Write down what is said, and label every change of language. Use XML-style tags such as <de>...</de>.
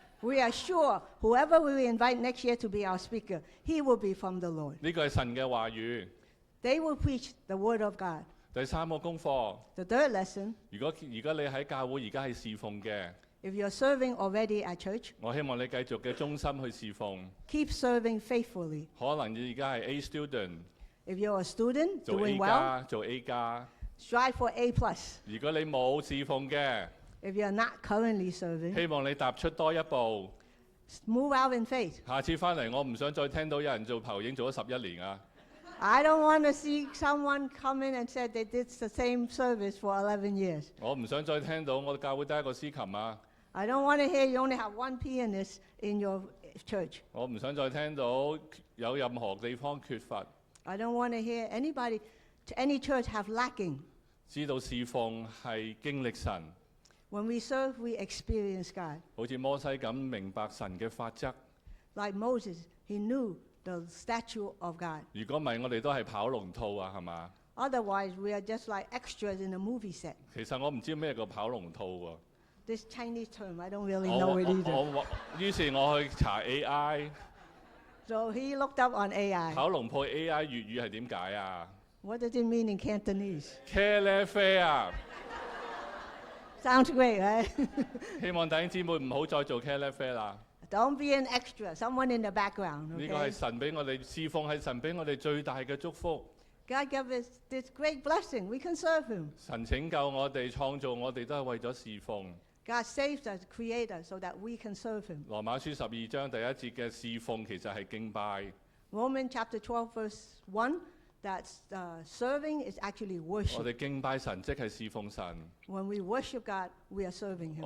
<en>We are sure whoever we invite next year to be our speaker, he will be from the Lord.</en> <zh>呢個係神嘅話語。</zh> <en>They will preach the word of God.</en> <zh>第3個功課，</zh> <en>The third lesson,</en> <zh>如果你喺教會而家係侍奉嘅，</zh> <en>if you're serving already at church,</en> <zh>我希望你繼續嘅忠心去侍奉。</zh> <en>keep serving faithfully.</en> <zh>可能你而家係</zh> <en>A student， If you're a student</en> <zh>做</zh> <en>doing A well,</en> <zh>加，做 A 加。</zh> <en>strive for A+.</en> <zh>如果你冇侍奉嘅，</zh> <en>If you're not currently serving,</en> <zh>希望你踏出多一步。</zh> <en>move out in faith.</en> <zh>下次翻嚟，我唔想再聽到有人做投影做咗11年啊！</zh> <en>I don't want to see someone come in and say they did the same service for 11 years.</en> <zh>我唔想再聽到我教會得一個司琴啊！</zh> <en>I don't want to hear you only have one pianist in your church.</en> <zh>我唔想再聽到有任何地方缺乏。</zh> <en>I don't want to hear anybody, any church have lacking.</en> <zh>知道侍奉係經歷神，</zh> <en>When we serve, we experience God.</en> <zh>好似摩西咁明白神嘅法則。</zh> <en>Like Moses, he knew the statute of God.</en> <zh>如果唔係，我哋都係跑龍套啊，係嘛？</zh> <en>Otherwise, we are just like extras in a movie set.</en> <zh>其實我唔知咩叫跑龍套喎。</zh> <en>This Chinese term, I don't really know it either.</en> <zh>於是我去查 AI，</zh> <en>So he looked up on AI.</en> <zh>跑龍套 AI 粵語係點解啊？</zh> <en>What does it mean in Cantonese?</en> <zh>茄喱啡啊！</zh> <en>Sounds great, right?</en> <zh>希望弟兄姊妹唔好再做茄喱啡啦。 Don't be an extra, someone in the background. 呢個係</zh> <en>Okay?</en> <zh>神俾我哋侍奉，係神俾我哋最大嘅祝福。</zh> <en>God gave us this great blessing. We can serve Him.</en> <zh>神拯救我哋、創造我哋都係為咗侍奉。</zh> <en>God saved us, created us, so that we can serve Him.</en> <zh>羅馬書12章第1節嘅侍奉其實係敬拜。</zh> <en>Romans chapter 12, verse 1, that serving is actually</en> <zh>我</zh> <en>worship.</en> <zh>哋敬拜神即係侍奉神， When we worship God, we are serving Him.</zh>